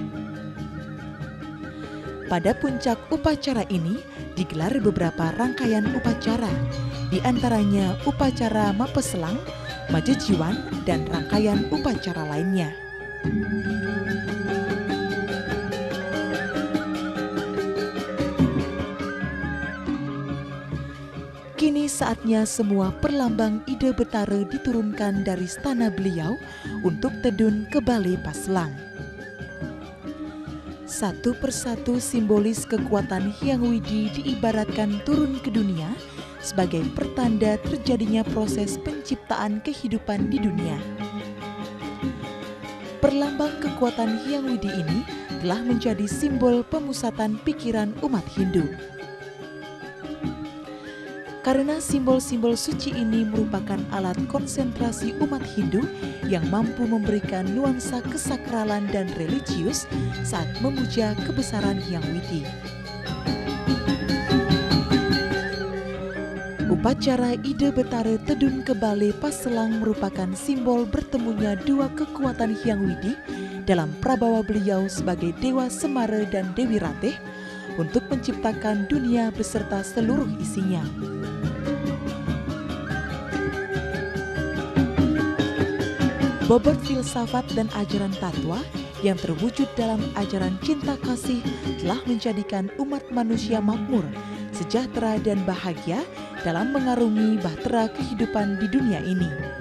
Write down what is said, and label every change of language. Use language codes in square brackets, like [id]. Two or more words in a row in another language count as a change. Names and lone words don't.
[id] Pada puncak upacara ini digelar beberapa rangkaian upacara, di antaranya upacara Mapeselang, Majejiwan, dan rangkaian upacara lainnya. Kini saatnya semua perlambang ide Betara diturunkan dari stana beliau untuk tedun ke Balai Paselang. Satu persatu simbolis kekuatan Hyang Widi diibaratkan turun ke dunia sebagai pertanda terjadinya proses penciptaan kehidupan di dunia. Perlambang kekuatan Hyang Widi ini telah menjadi simbol pemusatan pikiran umat Hindu. Karena simbol-simbol suci ini merupakan alat konsentrasi umat Hindu yang mampu memberikan nuansa kesakralan dan religius saat memuja kebesaran Hyang Widi. Upacara Ide Betara Tedun ke Balai Paselang merupakan simbol bertemunya dua kekuatan Hyang Widi dalam prabawa beliau sebagai Dewa Semara dan Dewi Ratih untuk menciptakan dunia beserta seluruh isinya. Bobot filsafat dan ajaran tatwa yang terwujud dalam ajaran cinta kasih telah menjadikan umat manusia makmur, sejahtera dan bahagia dalam mengarungi bahtera kehidupan di dunia ini.